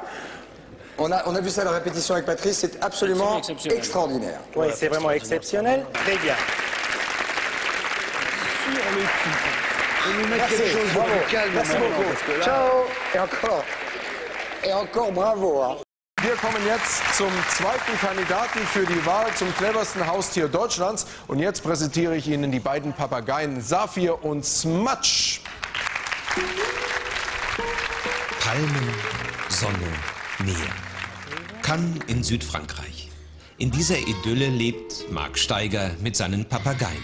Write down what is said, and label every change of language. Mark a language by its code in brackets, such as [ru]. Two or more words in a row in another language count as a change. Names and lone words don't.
[fr] On a vu ça à la répétition avec Patrice. C'est absolument extraordinaire. Oui, c'est vraiment exceptionnel. Très bien. Sur le coup. Et nous mettre quelque chose de calme. Merci beaucoup. Ciao. Et encore. Et encore bravo. Hein. [de] Wir kommen jetzt zum zweiten Kandidaten für die Wahl zum cleversten Haustier Deutschlands. Und jetzt präsentiere ich Ihnen die beiden Papageien Saphir und Smatsch. Palmen, Sonne, Meer. Cannes in Südfrankreich. In dieser Idylle lebt Mark Steiger mit seinen Papageien.